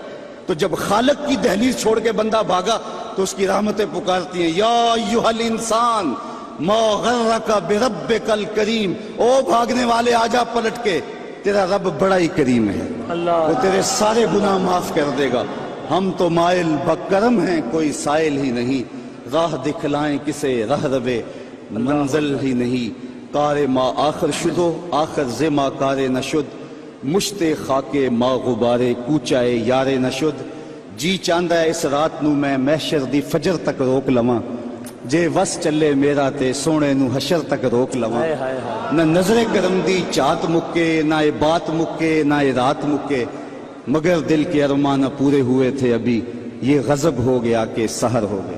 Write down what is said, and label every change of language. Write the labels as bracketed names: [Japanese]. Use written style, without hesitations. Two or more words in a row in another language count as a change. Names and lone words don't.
[Urdu] تو جب خالق کی دہلیز چھوڑ کے بندہ بھاگا تو اس کی رحمتیں پکارتی ہیں، [Arabic] یا ایھا الانسان ما غرک بربک الکریم، [Urdu] او بھاگنے والے آ جا پلٹ کے، تیرا رب بڑا ہی کریم ہے، وہ تیرے سارے گناہ معاف کر دے گا۔ ہم تو مائل بکرم ہیں، کوئی سائل ہی نہیں، راہ دکھلائیں کسے رہ روے منزل ہی نہیں۔ [Persian] کار ما آخر شدو آخر ز ما کار نشد، مشت خاک ما غبارے کوچائے یارے نشد۔ [Punjabi] جی چاندہ اس رات نو میں محشر دی فجر تک روک لواں، جے وس چلے میرا تے سونے نو حشر تک روک لواں۔ نہ نظر کرم دی چات مکے، نہ اے بات مکے، نہ اے رات مکے، [Urdu] مگر دل کے ارمان پورے ہوئے تھے ابھی، یہ غضب ہو گیا کہ سحر ہو گئے۔